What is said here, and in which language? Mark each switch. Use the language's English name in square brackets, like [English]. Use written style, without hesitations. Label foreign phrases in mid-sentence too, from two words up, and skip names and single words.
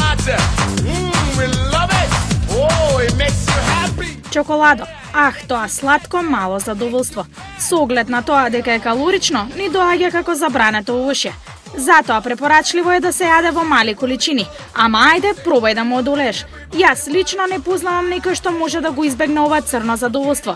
[English] pizza. We love it. Oh, it makes you happy. [Macedonian] Чоколадо. Ах, тоа сладко мало задоволство. Со оглед на тоа дека е калорично, ни доаѓа како забрането овошје. Затоа препорачливо е да се јаде во мали количини, ама ајде пробај да му одолееш. Јас лично не познавам некој што може да го избегне ова црно задоволство.